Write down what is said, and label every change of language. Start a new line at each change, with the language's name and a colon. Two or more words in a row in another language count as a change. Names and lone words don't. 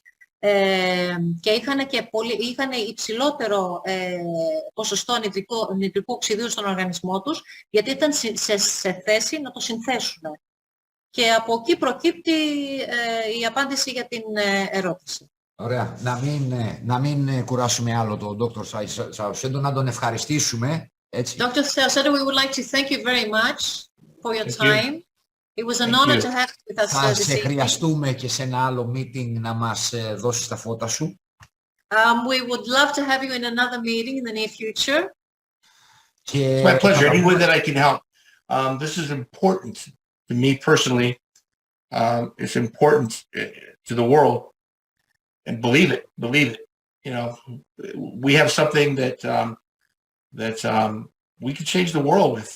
Greek: Και είχαν υψηλότερο ποσοστό νητρικού οξυδίου στον οργανισμό τους, γιατί ήταν σε θέση να το συνθέσουν. Και από εκεί προκύπτει η απάντηση για την ερώτηση. Ωραία. Να μην κουράσουμε άλλο τον Dr. Saucedo, να τον ευχαριστήσουμε. Έτσι.
English: Dr. Saucedo, we would like to thank you very much for your time. It was an honor to have you with us
Greek: Θα
English: this
Greek: σε
English: evening.
Greek: χρειαστούμε και σε ένα άλλο meeting να μας δώσεις τα φώτα σου.
English: We would love to have you in another meeting in the near future.
Greek: Και...
English: It's my pleasure. Any way that I can help. This is important to me personally, it's important to the world. And believe it. You know, we have something that we can change the world with.